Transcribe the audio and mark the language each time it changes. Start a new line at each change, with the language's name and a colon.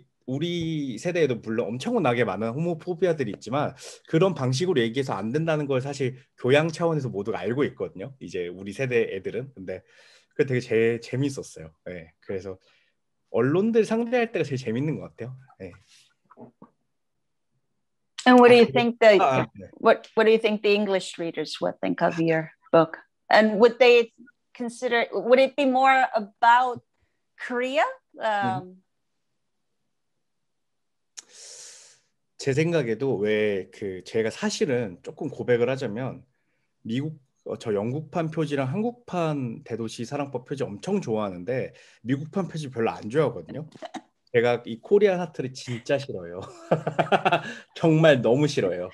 Korean: 우리 세대에도 물론 엄청나게 많은 호모포비아들이 있지만 그런 방식으로 얘기해서 안 된다는 걸 사실 교양 차원에서 모두가 알고 있거든요. 이제 우리 세대 애들은. 근데 그게 되게 재밌었어요. 네, 그래서 언론들 상대할 때가 제일 재밌는 것 같아요. 네.
English: And what do you think what do you think the English readers would think of your book? And would it be more about Korea?
Korean: 제 생각에도 왜 제가 사실은 조금 고백을 하자면 저 영국판 표지랑 한국판 대도시 사랑법 표지 엄청 좋아하는데 미국판 표지 별로 안 좋아하거든요. 제가 이 코리안 하트를 진짜 싫어요. 정말 너무 싫어요.